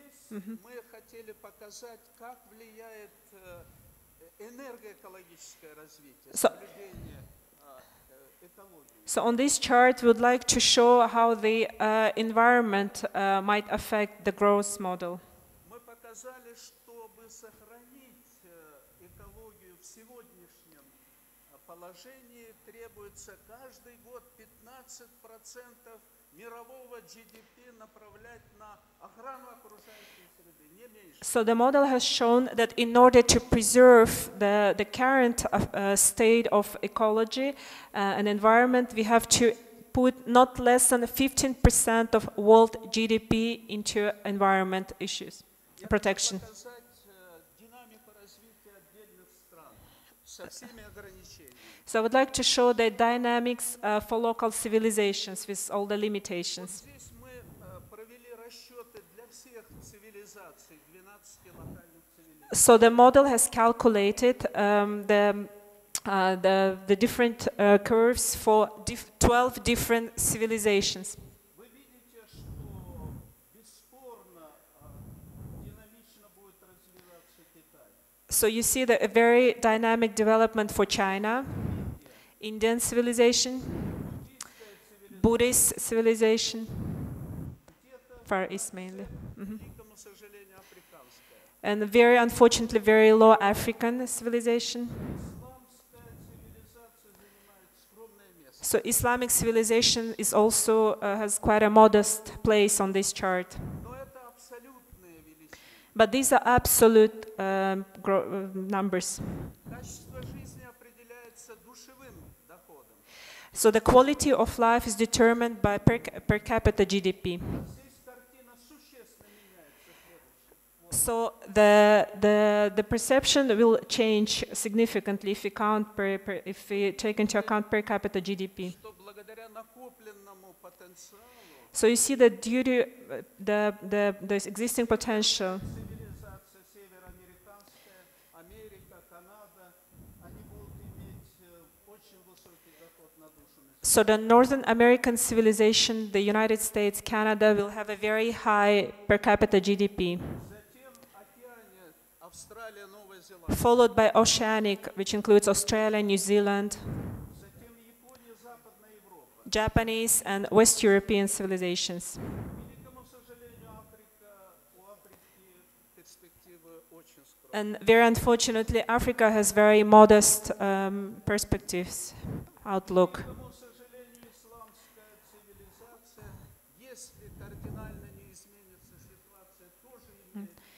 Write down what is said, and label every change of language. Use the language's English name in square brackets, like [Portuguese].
[Russian] мы хотели показать, как влияет энергоэкологическое развитие, соблюдение экологии. [English] So on this chart, we would like to show how the environment might affect the growth model. [Russian] Мы показали, чтобы сохранить экологию в сегодняшнем положении, требуется каждый год 15% мирового GDP направлять на охрану окружающей среды, не меньше. [English] So the model has shown that in order to preserve the current state of ecology and environment, we have to put not less than 15% of world GDP into environment issues, protection. [Russian] Показать динамику развития отдельных стран со всеми ограничениями. [English] So I would like to show the dynamics for local civilizations with all the limitations. [Russian] Здесь мы провели расчеты для всех цивилизаций, 12 локальных цивилизаций. [English] So the model has calculated the different curves for 12 different civilizations. [Russian] Вы видите, что бесспорно динамично будет развиваться Китай. [English] So you see a very dynamic development for China, Indian civilization, Buddhist civilization, Far East mainly. [Russian] К великому сожалению, африканская. [English] And very unfortunately very low African civilization. [Russian] Исламская цивилизация занимает скромное место. [English] So Islamic civilization is also has quite a modest place on this chart. [Russian] Но это абсолютные величины. [English] But these are absolute numbers. [Russian] Качество жизни определяется душевым доходом. [English] So the quality of life is determined by per capita GDP. [Russian] Здесь картина существенно меняется. [English] So the perception will change significantly if we take into account per capita GDP. [Russian] Что благодаря накопленному потенциалу [English] So you see that due to the existing potential, [Russian] цивилизация североамериканская, Америка, Канада, они будут иметь очень высокий доход на душу населения. [English] so the Northern American civilization, the United States, Canada will have a very high per capita GDP, [Russian] Затем океане, Австралия, Новая Зеландия. [English] followed by Oceanic, which includes Australia, New Zealand, [Russian] Затем Япония, Западная Европа. [English] Japanese and West European civilizations. [Russian] К великому сожалению, у Африки перспективы очень скромные. [English] And very unfortunately, Africa has very modest perspectives, outlook. [Russian] К великому сожалению, исламская цивилизация, если кардинально не изменится ситуация, тоже имеет